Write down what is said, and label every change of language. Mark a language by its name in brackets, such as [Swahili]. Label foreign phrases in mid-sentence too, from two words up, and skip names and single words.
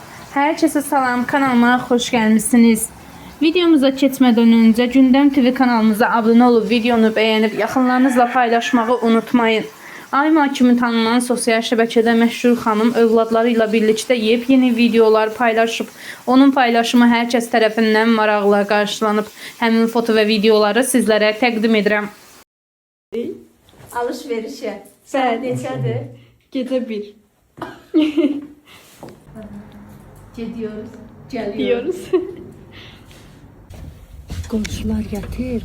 [Turkish] Herkese salam, kanalıma hoş gelmişsiniz. Videomuza geçmeden önce Gündem TV kanalımıza abone olup videonu beğenip yakınlarınızla paylaşmayı unutmayın. [Azerbaijani] Ayma kimi tanınan sosyal şəbəkədə məşhur xanım övladlarıyla [Turkish] birlikte yepyeni videolar paylaşıp [Azerbaijani] onun paylaşımı herkes tərəfindən maraqla qarşılanıb. Həmin foto ve videoları sizlere təqdim edirəm. Alışverişe. Saat neçədir? Gecə 1 [Turkish] Gidiyoruz. Geliyoruz. Komşular yatır.